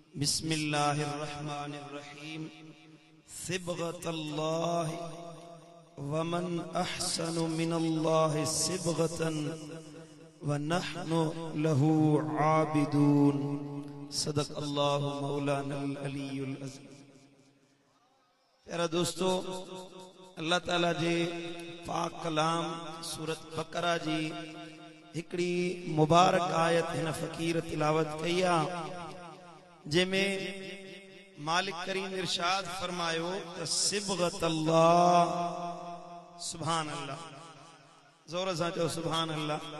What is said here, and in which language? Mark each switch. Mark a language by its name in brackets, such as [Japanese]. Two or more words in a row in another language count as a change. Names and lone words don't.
[Arabic] بسم الله الرحمن الرحيم. صبغة الله ومن أحسن من الله صبغة ونحن له عابدون. صدق الله مولانا العلي العظيم. [Sindhi] प्यारा दोस्तों, अल्लाह ताला जे पाक कलाम सूरत बकरा जी हिकड़ी मुबारक आयत हिन फ़कीर तिलावत कई आ, जंहिंमें मालिक करीम इरशाद फरमायो त सिबगतल्लाह, [Arabic] سبحان الله, [Sindhi] ज़ोर सां चओ [Arabic] سبحان الله.